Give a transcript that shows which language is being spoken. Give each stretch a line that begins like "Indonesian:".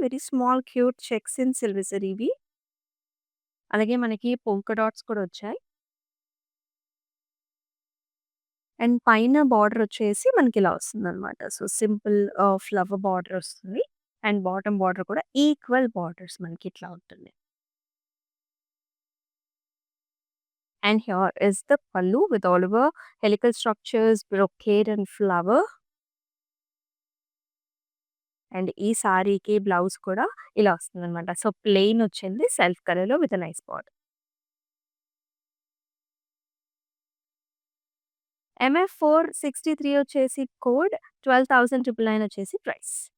English: very small cute checks in silver
Telugu: జరీవి. అలాగే మనకి polka dots కూడా వచ్చాయి. అండ్ పైన బార్డర్ వచ్చేసి మనకిలా వస్తుందనమాట. సో, సింపుల్ ఫ్లవర్ బార్డర్ వస్తుంది. అండ్ బాటమ్ బార్డర్ కూడా ఈక్వల్ బార్డర్స్ మనకి ఇట్లా ఉంటుంది.
English: And here is the pallu with all over helical structures, brocade and flower.
Telugu: And ఈ సారీకి బ్లౌజ్ కూడా ఇలా వస్తుందనమాట. సో, ప్లెయిన్ వచ్చింది సెల్ఫ్ కలర్‌లో
English: With a nice border.
Telugu: MF 463 వచ్చేసి కోడ్, 12,999 వచ్చేసి ప్రైస్.